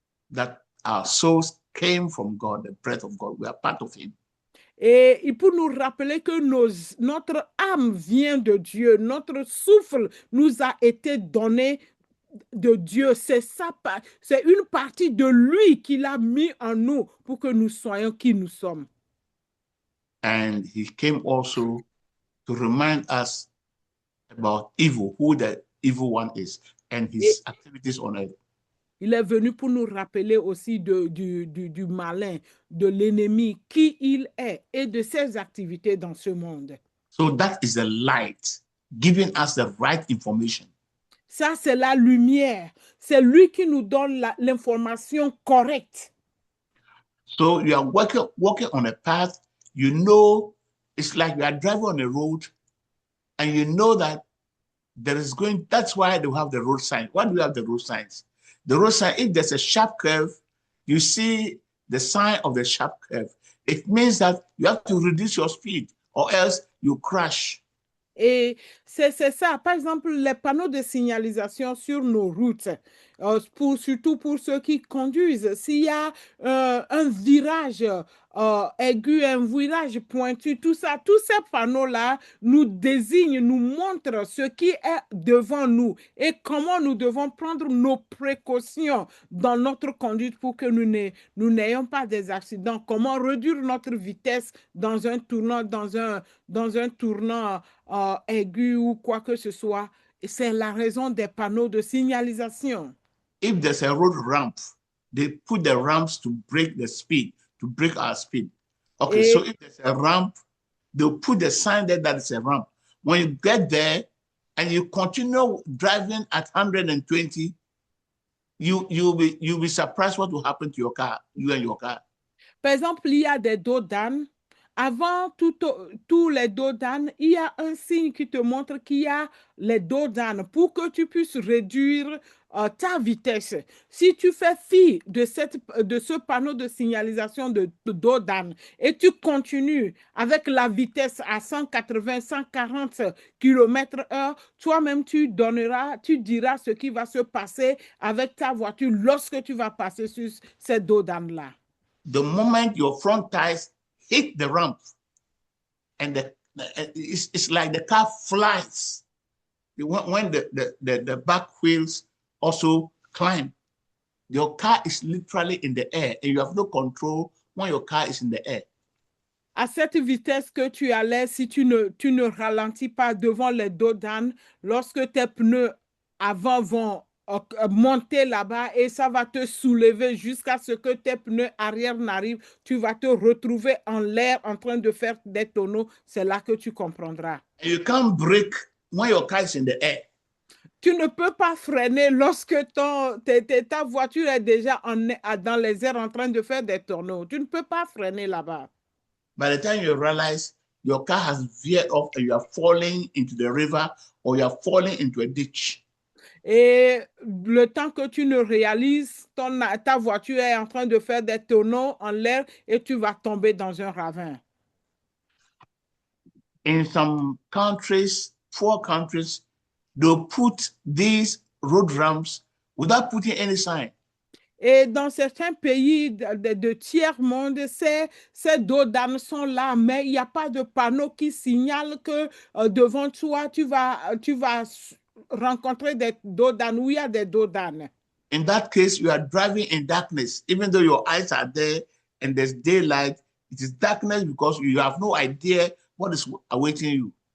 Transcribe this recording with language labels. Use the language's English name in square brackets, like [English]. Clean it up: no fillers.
[English] That our souls came from God, the breath of God. We are part of him. [French] Et pour nous rappeler que notre âme vient de Dieu, notre souffle nous a été donné de Dieu. C'est ça, c'est une partie de lui qu'il a mis en nous pour que nous soyons qui nous sommes. [English] And he came also to remind us about evil, who the evil one is, and his activities on earth. [French] Il est venu pour nous rappeler aussi du malin, de l'ennemi, qui il est et de ses activités dans ce monde. [English] So that is the light, giving us the right information. [French] Ça, c'est la lumière. C'est lui qui nous donne l'information correcte. [English] So you are walking on a path, you know, it's like you are driving on a road, and you know that there is going, that's why they have the road sign. Why do we have the road signs? The road sign, if there's a sharp curve, you see the sign of the sharp curve. It means that you have to reduce your speed or else you crash. [French] Et c'est ça. Par exemple, les panneaux de signalisation sur nos routes, surtout pour ceux qui conduisent, s'il y a un virage aigu, un virage pointu, tout ça, tous ces panneaux-là nous désignent, nous montrent ce qui est devant nous et comment nous devons prendre nos précautions dans notre conduite pour que nous n'ayons pas des accidents, comment réduire notre vitesse dans un tournant, dans un tournant aigu ou quoi que ce soit. C'est la raison des panneaux de signalisation. [English] If there's a road ramp, they put the ramps to break the speed, to break our speed. Okay, so if there's a ramp, they'll put the sign there that it's a ramp. When you get there and you continue driving at 120, you'll be surprised what will happen to your car, you and your car. [French] Par exemple, il y a des dos d'âne. Avant tous les dos d'âne, il y a un signe qui te montre qu'il y a les dos d'âne pour que tu puisses réduire ta vitesse. Si tu fais fi de ce panneau de signalisation de dos d'âne et tu continues avec la vitesse à 180, 140 km/h, toi-même tu diras ce qui va se passer avec ta voiture lorsque tu vas passer sur ces dos d'âne-là. [English] The moment your front tires hit the ramp, and it's like the car flies. When the back wheels also climb, your car is literally in the air, and you have no control when your car is in the air. [French] À cette vitesse que tu allais, si tu ne ralentis pas devant les dos d'âne, lorsque tes pneus avant vont monter là-bas et ça va te soulever jusqu'à ce que tes pneus arrière n'arrivent, tu vas te retrouver en l'air en train de faire des tonneaux. C'est là que tu comprendras. [English] And you can't brake when your car is in the air. [French] Tu ne peux pas freiner lorsque ta voiture est déjà dans les airs en train de faire des tonneaux. Tu ne peux pas freiner là-bas. [English] By the time you realize your car has veered off and you are falling into the river or you are falling into a ditch. [French] Et le temps que tu ne réalises, ta voiture est en train de faire des tonneaux en l'air et tu vas tomber dans un ravin. [English] In some countries, poor countries, they'll put these road ramps without putting any sign. [French] Et dans certains pays de tiers-monde, ces dos d'âne sont là, mais il n'y a pas de panneau qui signale que devant toi, tu vas rencontrer des dos d'âne, où il y a des dos d'âne. [English] In that case, you are driving in darkness, even though your eyes are there and there's daylight. It is darkness because you have no idea what is awaiting you.